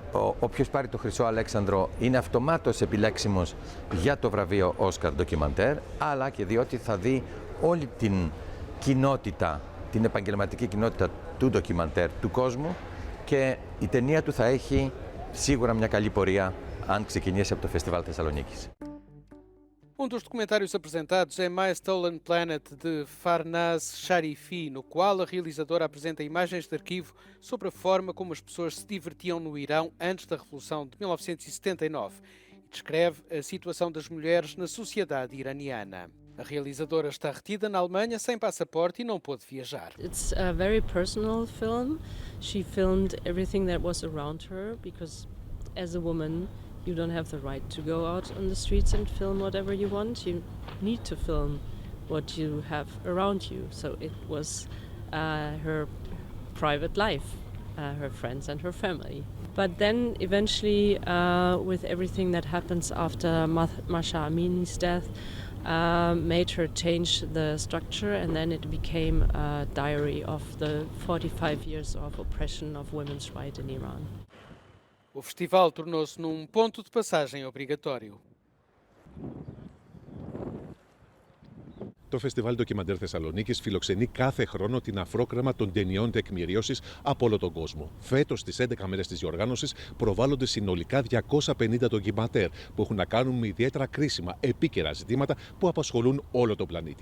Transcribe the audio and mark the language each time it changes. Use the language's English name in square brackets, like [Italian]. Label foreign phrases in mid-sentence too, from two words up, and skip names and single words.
[Greek] Όποιος πάρει το Χρυσό Αλέξανδρο είναι αυτομάτως επιλέξιμος για το βραβείο Oscar Ντοκιμαντέρ, αλλά και διότι θα δει όλη την κοινότητα, την επαγγελματική κοινότητα του ντοκιμαντέρ του κόσμου, και η ταινία του θα έχει σίγουρα μια καλή πορεία αν ξεκινήσει από το Φεστιβάλ Θεσσαλονίκης. [Portuguese] Dos documentários apresentados é My Stolen Planet, de Farnaz Sharifi, no qual a realizadora apresenta imagens de arquivo sobre a forma como as pessoas se divertiam no Irão antes da Revolução de 1979 e descreve a situação das mulheres na sociedade iraniana. A realizadora está retida na Alemanha sem passaporte e não pôde viajar. [English] It's a very personal film. She filmed everything that was around her because as a woman you don't have the right to go out on the streets and film whatever you want. You need to film what you have around you. So it was her private life, her friends and her family. But then eventually with everything that happens after Masha Amini's death, made her change the structure, and then it became a diary of the 45 years of oppression of women's rights in Iran. [Portuguese] O festival tornou-se num ponto de passagem obrigatório. [Greek] Το Φεστιβάλ Ντοκιμαντέρ Θεσσαλονίκης φιλοξενεί κάθε χρόνο την αφρόκρεμα των ταινιών τεκμηρίωσης από όλο τον κόσμο. Φέτος, στις 11 μέρες της διοργάνωσης, προβάλλονται συνολικά 250 ντοκιμαντέρ που έχουν να κάνουν με ιδιαίτερα κρίσιμα, επίκαιρα ζητήματα που απασχολούν όλο τον πλανήτη.